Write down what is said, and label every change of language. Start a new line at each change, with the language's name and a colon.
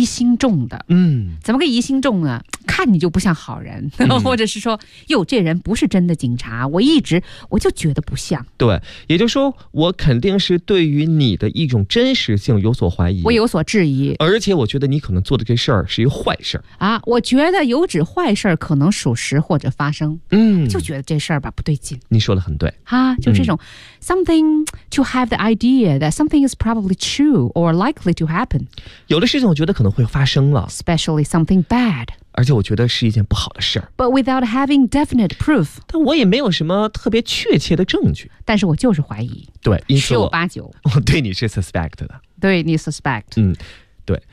Chinese: 疑心重的，怎么个疑心重呢？看你就不像好人，或者是说，哟，这人不是真的警察，我就觉得不像。对，也就是说，我肯定是对于你的一种真实性有所怀疑，我有所质疑，而且我觉得你可能做的这事儿是一个坏事儿啊，我觉得有指坏事儿可能属实或者发生，就觉得这事儿吧不对劲。你说的很对啊，就这种、
English: something to have the idea that something is probably true or likely to happen，
Chinese: 有的事情我觉得可能会发生了
English: ，especially something bad。
Chinese: 而且我觉得是一件不好的事儿。
English: But without having definite proof，
Chinese: 但我也没有什么特别确切的证据。但是我就是怀疑。对，因此十有八九，我对你是 suspect 的。对你 suspect。对。